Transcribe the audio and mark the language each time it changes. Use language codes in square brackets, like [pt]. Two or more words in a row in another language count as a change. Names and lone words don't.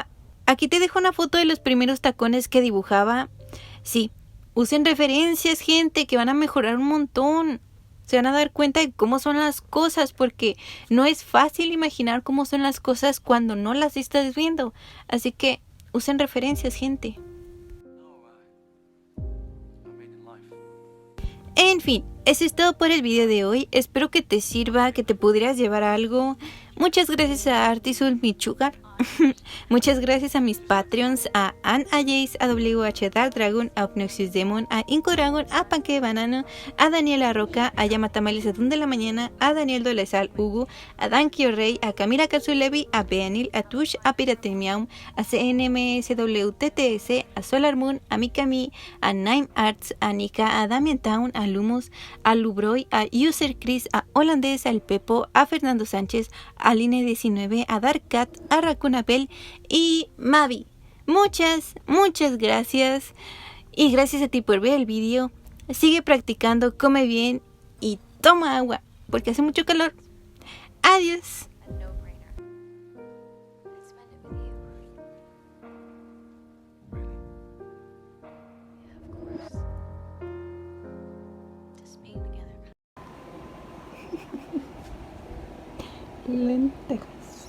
[es] Aquí te dejo una foto de los primeros tacones que dibujaba. Sí, usen referencias, gente, que van a mejorar un montón. Se van a dar cuenta de cómo son las cosas, porque no es fácil imaginar cómo son las cosas cuando no las estás viendo. Así que usen referencias, gente. [en] I mean in life. [es] En fin, eso es todo por el video de hoy. Espero que te sirva, que te pudieras llevar algo. Muchas gracias a Artisul Michugar. Muchas gracias a mis Patreons, a Ann, a Jace, a WH Dark Dragon, a Obnoxious Demon, a Inco Dragon, a Panque Banano, a Daniela Roca, a Yamatamales Atún de la Mañana, a Daniel Dolezal Hugo, a Dankio Rey, a Camila Katsulevi, a Beanil, a Tush, a Pirate Miau, a CNMSWTTS, a Solar Moon, a Mikami, a Nine Arts, a Nika, a Damien Town, a Lumos, a Lubroy, a User Chris, a Holandés, al Pepo, a Fernando Sánchez, a Line19, a Dark Cat, a Raccoon Apple y Mavi. Muchas gracias. Y gracias a ti por ver el vídeo. Sigue practicando, come bien y toma agua, porque hace mucho calor. Adiós. [en] A no-brainer. I spend it with you. Really? Yeah, of course. Just being together. [es] Lenteja.